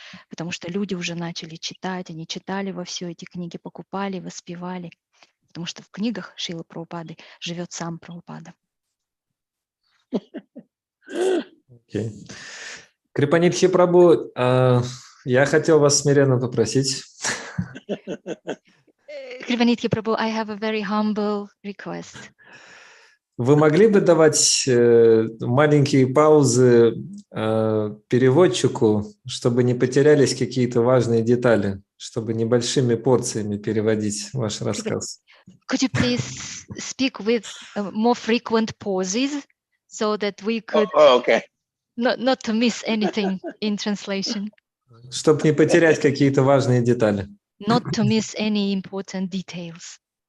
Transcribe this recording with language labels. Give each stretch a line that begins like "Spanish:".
Russian: Потому что люди уже начали читать, они читали вовсю эти книги, покупали, воспевали. Потому что в книгах Шрилы Прабхупады живет сам Прабхупада.
English: Okay.
Russian: Крипанидхи Прабху, я хотел вас смиренно попросить.
English: Крипанидхи Прабху, I have a very humble request.
Russian: Вы могли бы давать маленькие паузы переводчику, чтобы не потерялись какие-то важные детали, чтобы небольшими порциями переводить ваш рассказ?
English: Could you please speak with more frequent pauses so that we could not to miss anything in translation?
Russian: Чтобы не потерять какие-то важные детали.
English: Not to miss any important details.